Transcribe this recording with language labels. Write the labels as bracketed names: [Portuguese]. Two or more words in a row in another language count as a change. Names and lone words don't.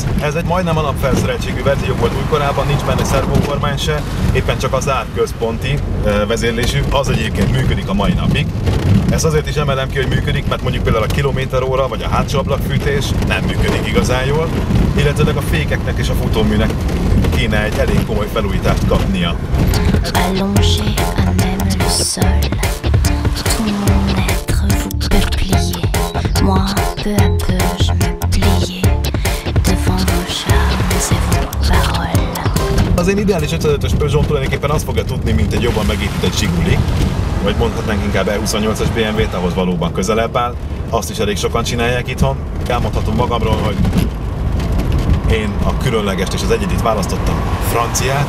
[Hungarian] Ez egy majdnem alapfelszereltségű verzió volt újkorában, nincs benne szervókormány se, éppen csak az árközponti vezérlésű, az egyébként működik a mai napig. Ezt azért is emelem ki, hogy működik, mert mondjuk például a kilométeróra vagy a hátsó ablakfűtés nem működik igazán jól, illetve a fékeknek és a futóműnek kéne egy elég komoly felújítást kapnia. [French] Allongé à même le sol, tout mon être vous peupliez. Moi, peu à peu, je me pliais devant vos charmes et vos paroles. [Hungarian] Az én ideális 505-ös Peugeot tulajdonképpen azt fogja tudni, mint egy jobban megépített Zsiguli, vagy mondhatnánk inkább E28-as BMW-t, ahhoz valóban közelebb áll. Azt is elég sokan csinálják itthon. Elmondhatom magamról, hogy én a különlegest és az egyedit választottam, franciát.